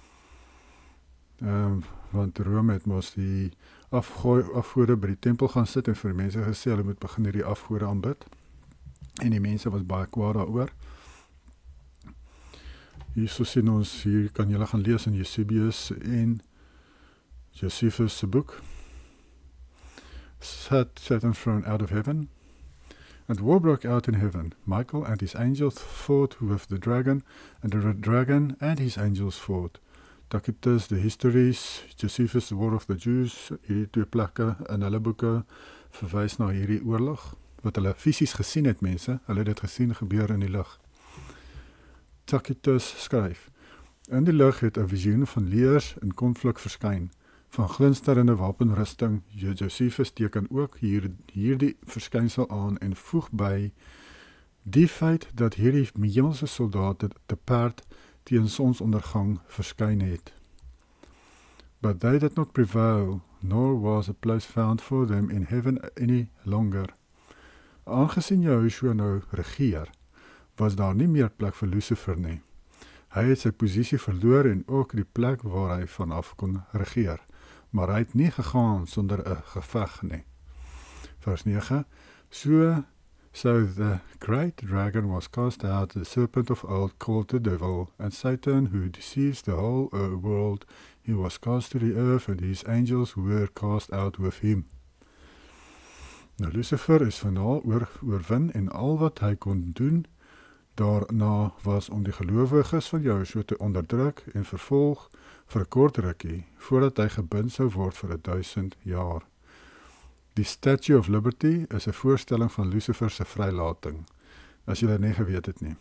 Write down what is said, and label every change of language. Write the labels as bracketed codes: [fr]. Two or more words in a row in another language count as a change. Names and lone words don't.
[af] Want Rome het mos die afgode by die tempel gaan sit en vir die mense gesê, hulle moet begin hierdie afgode aanbid. En die mense was baie kwaad daaroor. Hierso sien ons, hier kan julle gaan lees in Eusebius en Josephus se boek. [en] Satan thrown out of heaven. And war broke out in heaven. Michael and his angels fought with the dragon, and the dragon and his angels fought. Tacitus, the histories, Josephus, the War of the Jews, [af] hierdie 2 plekke in hulle boeke verwys na hierdie oorlog, wat hulle fisies gesien het, mense. Hulle het dit gesien gebeur in die lug. Tacitus skryf, in die lug het 'n visioen van leeu's in konflik verskyn, van glinsterende wapenrusting. Josephus teken ook hierdie verskynsel aan en voeg by die feit dat hierdie hemelse soldate te perd teen sonsondergang verskyn het. [en] But they did not prevail, nor was a place found for them in heaven any longer. [af] Aangesien Joshua nou regeer, was daar nie meer plek vir Lucifer nie. Hy het sy posisie verloor en ook die plek waar hy vanaf kon regeer, maar hy het nie gegaan sonder 'n geveg nie. Vers 9, [en] So the great dragon was cast out, the serpent of old, called the devil, and Satan, who deceives the whole world, he was cast to the earth, and his angels were cast out with him. [af] Nou, Lucifer is finaal oorwin, en al wat hy kon doen daarna was om die gelowiges van Joshua te onderdruk en vervolg vir 'n kort rukkie, voordat hy gebind sou word vir 1000 jaar. Die Statue of Liberty is 'n voorstelling van Lucifer se vrylating, as jy dit nie geweet het nie.